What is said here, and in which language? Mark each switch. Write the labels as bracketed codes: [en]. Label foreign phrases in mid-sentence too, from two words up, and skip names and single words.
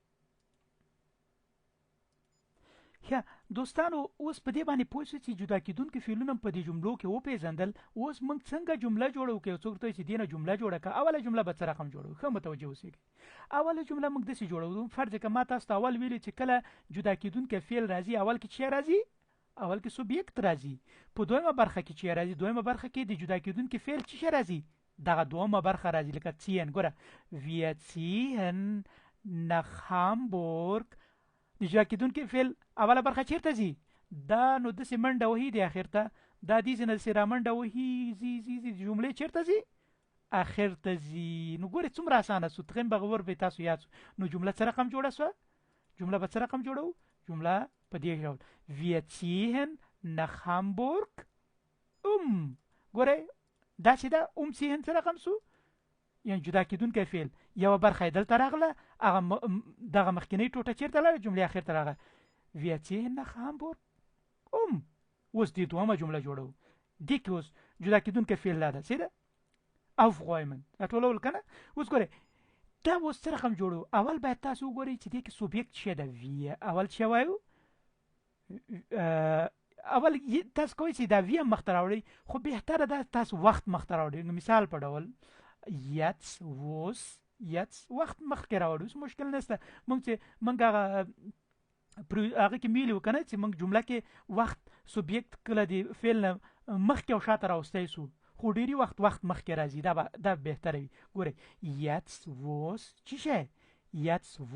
[ps] یا دوستانو اوس په دې باندې پوه شئ چې جدا کېدونکي فعلونه په دې جملو کې وپېژندل اوس موږ څنګه جمله جوړو که یو څوک ته چې دینه جمله جوړه کړه اوله جمله به څه رقم جوړو ښه متوجه اوسئ اوله جمله موږ داسې جوړو فرض که ما تاسو ته اول ویلي چې کله جدا کېدونکی فعل راځي اول کې چې راځي اول کې سوبیکت راځي په دویمه برخه کې چې راځي دویمه برخه کې د جدا کېدونکي فعل چې راځي دغه دویمه برخه راځي لکه ziehen ګوره [de] wir ziehen nach Hamburg [ps] د جدا کېدونکي فعل اوله برخه چیرته ځي دا نو داسې منډه وهي دی اخر ته دا داسې نه داسې رامنډه وهي ځي جملې چیرته ځي اخر ته ځي نو ګورې څومره اسانه سو تریمبغه ورب تاسو یاد سو نو جمله څه رقم جوړه سوه جمله به څه رقم جوړو جمله په دې ډول [de] wir ziehen nach Hamburg [ps] ګورې دا چې دا ziehen څه رقم سو یعنی جدا کېدونکی فعل یوه برخه یې دلته راغله هغه دغه مخکینۍ ټوټه چېرته لاړه جملې اخر ته راغله [de] wir ziehen nach Hamburg [ps] اوس دې دویمه جمله جوړو دې کې اوس جدا کېدونکی فعل لا ده څه ده aufräumen راټولول که نه اوس ګورئ دا اوس څه رقم جوړو اول باید تاسو وګورئ چې دې کې سوبیکت څه ده ویه اول څه وایو اول تاسو کوئ چې دا ویه مخته راوړئ خو بهتره ده تاسو وخت مخته راوړئ نو مثال په ډول jetzt وخت مخکې راوړو اوس مشکل نشته موږ چې موږ هغه کې میلي وو که نه چې موږ جمله کې وخت سوبیکت کله د فعل نه مخکې او شاته راوستی سو خو ډېري وخت مخکې راځي دا بهتره وي ګورئ jetzt چې شی jetzt